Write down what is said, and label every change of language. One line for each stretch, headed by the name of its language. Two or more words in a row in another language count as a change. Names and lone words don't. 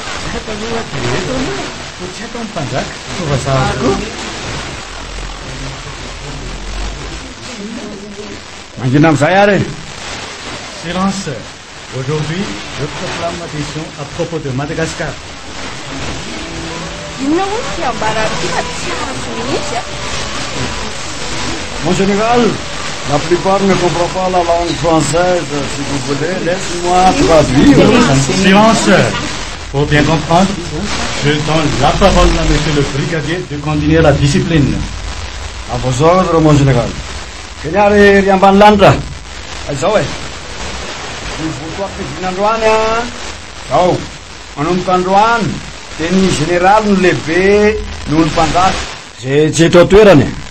Malagasy: Tsy atao mpanjaka. Tovazahako. Mangina amin'izay ary.
French: Silence. Aujourd'hui, je proclame ma décision à propos de Madagascar.
Malagasy: Inona hoy fiambara ty fa tsy azo mihitsy a.
French: Mon général, la plupart ne comprend pas la langue française. Si vous voulez, laisse-moi traduire. Silence. Pour bien comprendre, je donne la parole à monsieur le brigadier de continuer la discipline. À vos ordres, mon général.
Malagasy: Kenyary ry ambany lanitra. Aizao e. Ny votoako fivinandroany a. Zao. Manomboka androany. Teny général no lehibe noho ny mpanjaka. Zay tsy eto atoerany.